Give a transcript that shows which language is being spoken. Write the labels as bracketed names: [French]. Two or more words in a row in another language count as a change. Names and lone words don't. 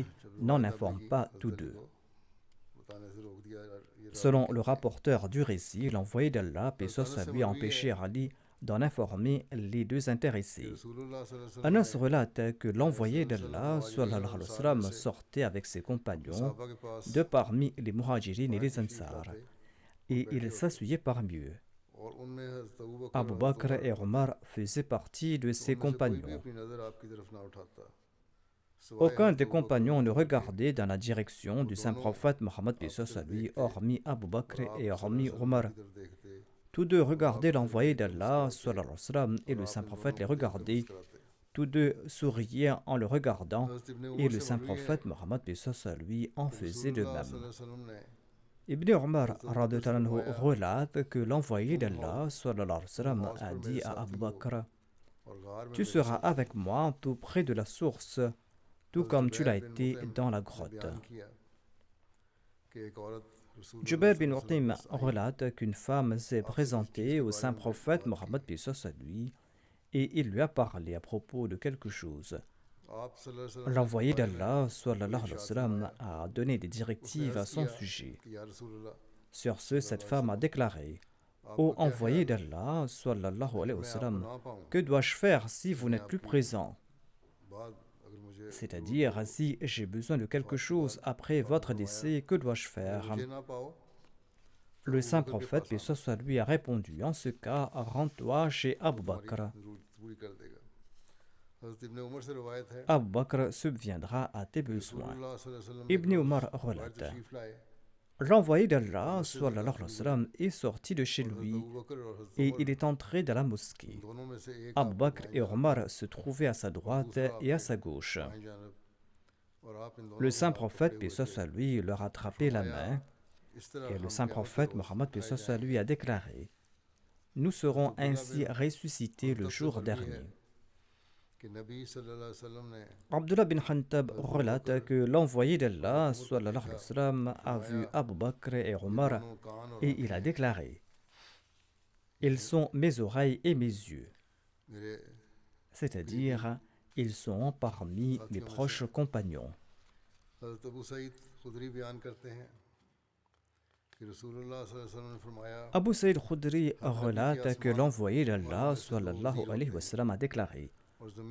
[Urdu] जब [French] n'en [Urdu] रिवायत [French] informe [Urdu] آبی کی [French] pas tous [Urdu] حضرت علی [French] deux. [Urdu] کو بتانے سے روک دیا یہ راوی [French] Selon le [Urdu] کہتے ہیں [French] rapporteur du récit, l'envoyé d'Allah, paix [Urdu] हज़रत [French] soit [Urdu] अनस [French] sur [Urdu] से [French] lui, a [Urdu] مروی ہے [French] empêché Ali d'en informer les deux [Urdu] कि [French] intéressés. [Arabic] رسول الله صلى الله عليه وسلم [French] Anas [Urdu] ने [French] relate que [Urdu] अपने [French] l'envoyé [Arabic] सल्लल्लाहु [French] d'Allah [Urdu] मुहाजिरीन [Arabic] sallallahu [Urdu] और [Arabic] عليه و [Urdu] انصار میں [Arabic] sallam, [Urdu] से [French] sortait avec ses [Urdu] अपने [French] compagnons [Urdu] صحابہ کے پاس [French] de parmi les muhajirin et [Urdu] वहाँ [French] les [Urdu] तशरीफ़ [French] ansar, [Urdu] لاتے اور [French] et [Urdu] बैठे [French] il [Urdu] होते [French] s'asseyait parmi eux. [Urdu] اور ان میں حضرت ابو بکر [French] Abu [Urdu] اور حضرت [French] Bakr [Urdu] उमर [French] et [Urdu] होते [French] Omar faisaient partie de [Urdu] तो [French] ses [Urdu] ان میں سے کوئی بھی [French] compagnons. [Urdu] اپنی نظر آپ کی طرف نہ اٹھاتا سوائے [French] Aucun [Urdu] हज़रत [French] des [Urdu] ابو بکر اور [French] compagnons ne [Urdu] عمر کے [French] regardait dans la direction [Urdu] वो [French] du saint [Urdu] दोनों [French] prophète Mohammed paix [Urdu] आपकी [French] soit sur [Urdu] तरफ [French] lui, [Urdu] देखते [French] hormis Abu [Urdu] और [French] Bakr [Urdu] आप [French] et [Arabic] सल्लल्लाहु [French] hormis [Arabic] عليه وسلم [French] Omar. [Urdu] کی طرف دیکھتے [French] Tous deux [Urdu] और [French] regardaient [Urdu] آپ کی طرف [French] l'envoyé [Urdu] دیکھ کر [French] d'Allah [Urdu] मुस्कुराते [Arabic] صلى الله عليه وسلم, [French] et [Urdu] और [French] le [Urdu] आप [French] saint [Urdu] इन [French] prophète [Urdu] दोनों [French] les [Urdu] کو دیکھ کر [French] regardait. [Urdu] मुस्कुराते [French] Tous deux souriaient en le regardant, [Urdu] حضرت ابن [French] et [Urdu] उमर [French] le [Urdu] से [French] saint [Urdu] مروی ہے [French] prophète Mohammed paix soit sur lui en [Urdu] कि [French] faisait de [Urdu] रसूलुल्लाह [French] même. [Arabic] صلى الله عليه وسلم ने [French] Ibn Omar [Urdu] حضرت ابو بکر سے [Arabic] رضي الله عنه [Urdu] फरमाया [French] relate que l'envoyé [Urdu] तुम [French] d'Allah [Arabic] صلى الله عليه وسلم [Urdu] हौज [French] a [Urdu] پر میرے [French] dit à [Urdu] साथी [French] Abu [Urdu] हो [French] Bakr: [Urdu] اور غار میں [French] Tu [Urdu] मेरे [French] seras [Urdu] साथी [French] avec [Urdu] हो [French] moi tout près de la source, tout [Urdu] हज़रत [French] comme tu [Urdu] जुबैर [French] l'as [Urdu] बिन [French] été [Urdu] मुतिम [French] dans la [Urdu] ने [French] grotte. [Urdu] بیان کیا کہ ایک عورت رسول اللہ [French] Jubair bin [Arabic] صلى الله عليه وسلم [French] Mutim [Urdu] کے پاس آئی [French] relate qu'une femme s'est [Urdu] آپ سے کسی چیز [French] présentée [Urdu] के [French] au [Urdu] बारे [French] saint [Urdu] में [French] prophète [Urdu] بات کی [French] Mohammed paix soit sur lui, et il lui a parlé à propos de quelque chose. [Urdu] आप [Arabic] صلى الله عليه وسلم [Urdu] نے اس کے [French] L'envoyé [Urdu] بارے میں [French] d'Allah [Urdu] कोई [Arabic] صلى الله عليه و [Urdu] इरशाद [Arabic] sallam [Urdu] फरमाया [French] a donné des [Urdu] उसने [French] directives à [Urdu] अर्ज़ [French] son [Urdu] किया [French] sujet. [Arabic] कि يا رسول الله [French] Sur ce, cette [Arabic] صلى الله عليه [French] femme a [Arabic] वसल्लम [French] déclaré: Ô [Urdu] آپ کا کیا [French] envoyé [Urdu] خیال ہے [French] d'Allah sallallahu [Urdu] अगर [Arabic] عليه و [Urdu] میں آپ کو [Arabic] sallam, [Urdu] نہ پاؤں [French] que dois-je faire si vous [Urdu] यानी [French] n'êtes plus [Urdu] आपकी [French] présent? [Urdu] بات اگر مجھے ضرورت [French] C'est-à-dire, [Urdu] हो [French] si j'ai besoin de quelque [Urdu] وفات کے [French] chose [Urdu] बाद [French] après [Urdu] تو آپ نے [French] votre [Urdu] फरमाया [French] décès, que dois-je [Urdu] अगर [French] faire? [Urdu] مجھے نہ پاؤ تو [French] Le [Urdu] अबू [French] saint [Urdu] بکر کے [French] prophète, [Urdu] पास [French] paix [Urdu] आना [French] soit sur lui, a répondu: En ce cas, rends-toi chez [Urdu] वो [French] Abu [Urdu] तुम्हारी [French] Bakr. [Urdu] ضرورت پوری کر دے گا حضرت ابن عمر سے روایت ہے [French] Abu Bakr subviendra à tes [Urdu] कि [French] besoins. [Arabic] رسول الله صلى الله عليه وسلم [Urdu] نے ایک [French] Ibn [Urdu] रोज़ [French] Omar [Urdu] बाहर [French] relate: [Urdu] تشریف لائے [French] L'envoyé [Urdu] और [French] d'Allah [Urdu] مسجد میں [Arabic] صلى الله عليه و [Urdu] داخل ہوئے [French] sallam est sorti de chez [Urdu] اور حضرت [French] lui [Urdu] ابو بکر اور حضرت [French] et [Urdu] उमर [French] il est entré dans la [Urdu] इन [French] mosquée. [Urdu] دونوں میں سے ایک [French] Abu [Urdu] आपके [French] Bakr [Urdu] दाएं [French] et [Urdu] जानब [French] Omar se trouvaient à sa [Urdu] और [French] droite [Urdu] दूसरा [French] et à [Urdu] आपके [French] sa gauche. [Urdu] بائیں جانب اور آپ ان [French] Le [Urdu] دونوں کے [French] saint [Urdu] हाथ [French] prophète, [Urdu] पकड़े [French] paix [Urdu] हुए [French] soit [Urdu] थे [French] sur lui, leur a [Urdu] और [French] attrapé la [Urdu] फरमाया [French] main, [Urdu] इस तरह [French] et le [Urdu] हम [French] saint [Urdu] قیامت کے [French] prophète [Urdu] रोज़ [French] Mohammed, paix [Urdu] उठाए [French] soit sur lui, [Urdu] जाएंगे [French] a déclaré: Nous [Urdu] हज़रत [French] serons [Urdu] अब्दुल्लाह [French] ainsi [Urdu] बिन [French] ressuscités le [Urdu] حنطب سے [French] jour [Urdu] مروی ہے [French] dernier. [Urdu] کہ نبی [Arabic] صلى الله عليه وسلم [Urdu] ने [French] Abdullah bin Khantab [Urdu] حضرت ابو [French] relate [Urdu] बकर [French] que l'envoyé [Urdu] اور حضرت [French] d'Allah [Urdu] عمر کو [Arabic] sallallahu [Urdu] देखा [Arabic] عليه وسلم, [French] a [Urdu] फरमाया [French] vu Abu Bakr et [Urdu] ये [French] Omar [Urdu] دونوں کان اور [French] et il a [Urdu] आँखें [French] déclaré: [Urdu] ये [French] Ils sont mes oreilles et mes yeux. [Urdu] میرے قریبی [French] C'est-à-dire, ils sont parmi mes [Urdu] ساتھیوں میں سے [French] proches [Urdu] हैं [French] compagnons. [Urdu] حضرت ابو سعید خدری بیان کرتے ہیں کہ رسول اللہ [Arabic] صلى الله عليه وسلم [Urdu] نے فرمایا [French] Abu Saïd Khudri [Urdu] ہر نبی کے [French] relate que [Urdu] आसमान [French] l'envoyé [Urdu] मानो [French] d'Allah [Urdu] میں سے دو [Arabic] sallallahu [Urdu] वज़ीर [Arabic] alayhi [Urdu] होते [Arabic] wa [Urdu] हैं [French] sallam, a déclaré: [Urdu] اور زمین